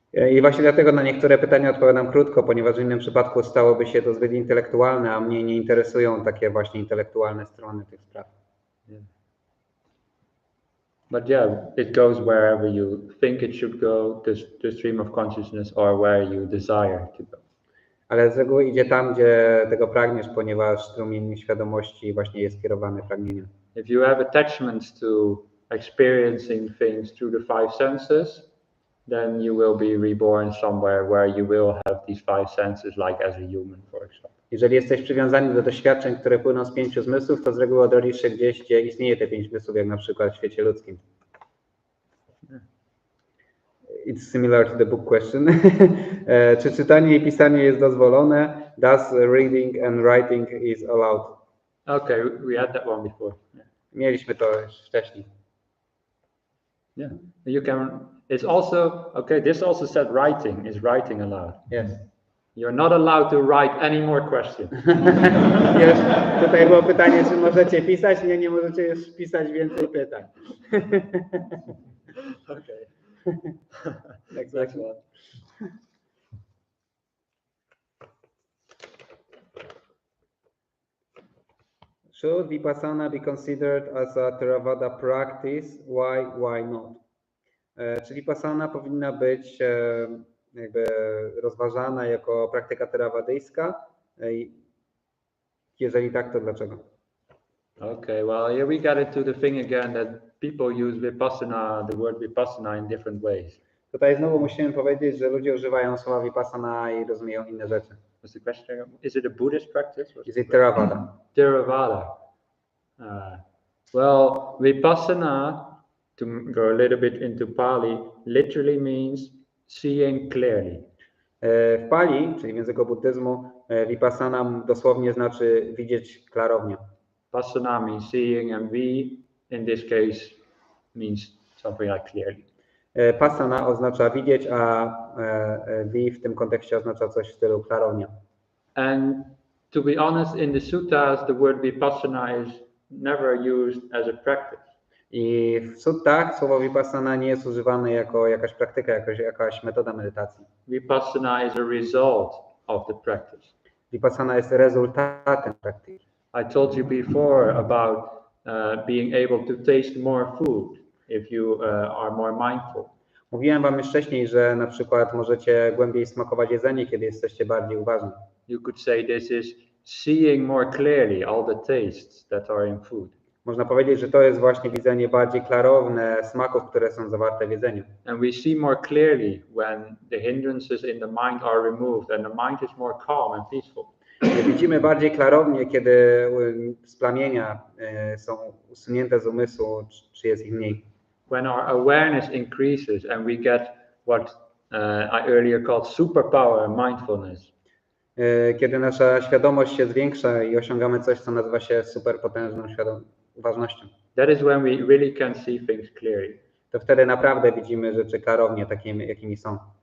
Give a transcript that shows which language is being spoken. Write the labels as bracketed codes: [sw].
[pl] I właśnie dlatego na niektóre pytania odpowiadam krótko, ponieważ w innym przypadku stałoby się to zbyt intelektualne, a mnie nie interesują takie właśnie intelektualne strony tych spraw. [en] Yeah. But yeah, it goes wherever you think it should go, the stream of consciousness, or where you desire to go. [pl] Ale z reguły idzie tam, gdzie tego pragniesz, ponieważ strumień świadomości właśnie jest kierowany pragnieniem. [en] If you have attachments to experiencing things through the five senses, then you will be reborn somewhere where you will have these five senses, like as a human, for example. [pl] Jeżeli jesteś przywiązany do doświadczeń, które płyną z 5 zmysłów, to z reguły odrodzisz się gdzieś, gdzie istnieje te 5 zmysłów, jak na przykład w świecie ludzkim. [en] It's similar to the book question. [pl] Czy czytanie i pisanie jest dozwolone? [en] Does reading and writing is allowed? Okay, we had that one before. Yeah. [pl] Mieliśmy to już wcześniej. [en] Yeah, you can. It's also okay. This also said writing is writing allowed. Yes. You're not allowed to write any more questions. [pl] Już tutaj było pytanie, czy możecie pisać? Nie możecie już pisać więcej pytań. [en] Okay. Next one. Should Vipassana be considered as a Theravada practice? Why not? [pl] Czy Vipassana powinna być jakby rozważana jako praktyka terawadyjska? Jeżeli tak, to dlaczego? [en] Okay, well, here we get into the thing again that people use vipassana, the word vipassana in different ways. [pl] Tutaj znowu musimy powiedzieć, że ludzie używają słowa Vipassana i rozumieją inne rzeczy. [en] What's the question? Is it a Buddhist practice? Is it Theravada? Theravada. Well, vipassana, to go a little bit into Pali, literally means seeing clearly. [pl] W Pali, czyli w języku buddyzmu, Vipassana dosłownie znaczy widzieć klarownie. [en] Vipassana means seeing, and vi in this case means something like clearly. [pl] Passana oznacza widzieć, a vi w tym kontekście oznacza coś w stylu klarownia. [en] And To be honest, in the suttas, the word vipassana is never used as a practice. [pl] I w suttach słowo vipassana nie jest używane jako jakaś praktyka, jakaś metoda medytacji. [en] Vipassana is a result of the practice. [pl] Vipassana jest rezultatem praktyki. [en] I told you before about being able to taste more food if you are more mindful. [pl] Mówiłem wam już wcześniej, że na przykład możecie głębiej smakować jedzenie, kiedy jesteście bardziej uważni. [en] You could say this is seeing more clearly all the tastes that are in food. [pl] Można powiedzieć, że to jest właśnie widzenie bardziej klarowne smaków, które są zawarte w jedzeniu. [en] And we see more clearly when the hindrances in the mind are removed and the mind is more calm and peaceful. [pl] Widzimy bardziej klarownie, kiedy splamienia są usunięte z umysłu, czy jest ich mniej. [en] When our awareness increases and we get what I earlier called superpower mindfulness. [pl] Kiedy nasza świadomość się zwiększa i osiągamy coś, co nazywa się superpotężną uważnością. [en] That is when we really can see things clearly. [pl] To wtedy naprawdę widzimy rzeczy klarownie, takimi, jakimi są.